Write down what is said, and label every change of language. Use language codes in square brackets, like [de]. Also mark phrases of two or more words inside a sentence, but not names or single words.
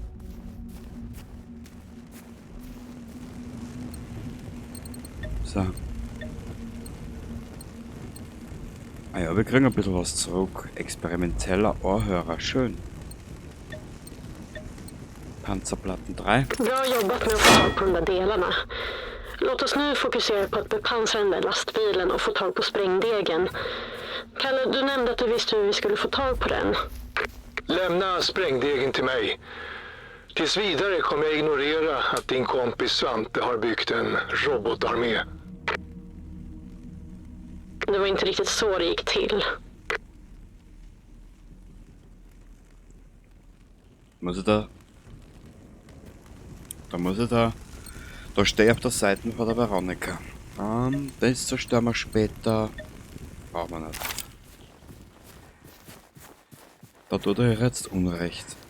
[de] So. Ah ja, wir kriegen ein bisschen was zurück. Experimenteller Ohrhörer, schön. Panzerplatten 3. [sv] Bra jobbat med att få tag på de där delarna. Låt oss nu fokusera på att bepansra den där lastbilen och få tag på sprängdegen. Kalle, du nämnde att du visste hur vi skulle få tag på den. Lämna sprängdegen till mig. Tills vidare kommer jag ignorera att din kompis Svante har byggt en robotarmé. Det var inte riktigt så det gick till. [de] Muss ich da muss ich da stehe ich auf der Seite von der Veronika. Das zerstören wir später. Brauchen wir nicht. Da tut er jetzt Unrecht.